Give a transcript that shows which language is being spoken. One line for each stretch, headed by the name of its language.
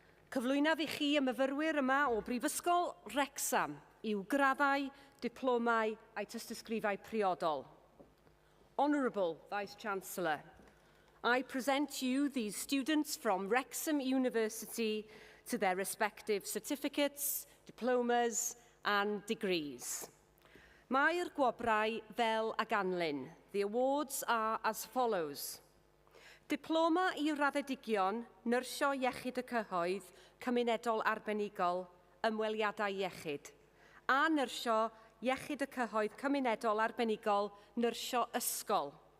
Welsh: Cyflwynaf I chi y myfyrwyr yma o Brifysgol Wrexham i'w graddau, diplomau a'i tystysgrifau priodol.
English: Honourable Vice-Chancellor, I present to you these students from Wrexham University to their respective certificates, diplomas and degrees.
Welsh: Mae'r gwobrau fel a ganlyn.
English: The awards are as follows.
Welsh: Diploma I raddedigion, Nyrsio Iechyd y Cyhoedd, Cymunedol Arbenigol, Ymweliadau Iechyd. A Nyrsio Iechyd y Cyhoedd, Cymunedol Arbenigol, Nyrsio Ysgol.